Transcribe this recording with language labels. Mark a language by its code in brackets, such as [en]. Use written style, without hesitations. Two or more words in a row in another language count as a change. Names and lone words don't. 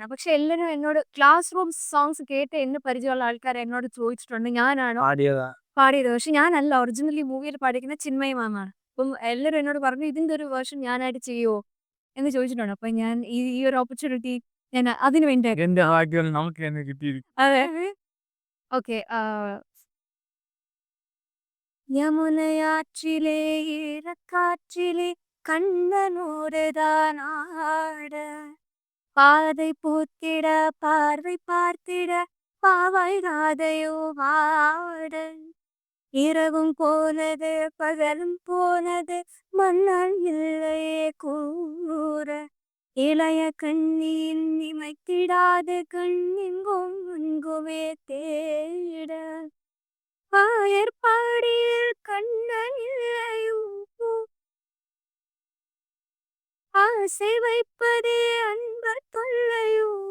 [ml] പക്ഷെ എല്ലാരും എന്നോട് ക്ലാസ് റൂം സോങ്സ് കേട്ട് എന്നെ പരിചയമുള്ള ആൾക്കാർ എന്നോട് ചോദിച്ചിട്ടുണ്ട് ഞാനാണോ പാടിയതാ. പാടിയത്. പക്ഷെ ഞാനല്ല ഒറിജിനലി മൂവിയിൽ പാടിയിരിക്കുന്ന ചിന്മയി മാമാണ്. അപ്പം എല്ലാരും എന്നോട് പറഞ്ഞു ഇതിന്റെ ഒരു വേർഷൻ ഞാനായിട്ട് ചെയ്യുമോ എന്ന് ചോദിച്ചിട്ടുണ്ട്. അപ്പൊ ഞാൻ ഈ ഒരു ഓപ്പർച്യൂണിറ്റി ഞാൻ അതിനു വേണ്ടി എന്റെ ഭാഗ്യം നമുക്ക് തന്നെ കിട്ടിയിരിക്കും. അതെ. ഓക്കെ. [ta] யமுனையாற்றிலே ஈரக்காற்றிலே கண்ணனோடுதான் ஆட பாதை பூத்திட பார்வை பார்த்திட பாவை ராதையோ வாட இரவும் போனது பகலும் போனது மன்னால் இல்லையே கூற இளைய கண்ணின் இமைத்திடாத கண்ணிங்கும் அங்குமே தேட ஆயர்பாடியில் கண்ணன் இல்லையோ ஆசை வைப்பதே அன்பர் தொல்லையோ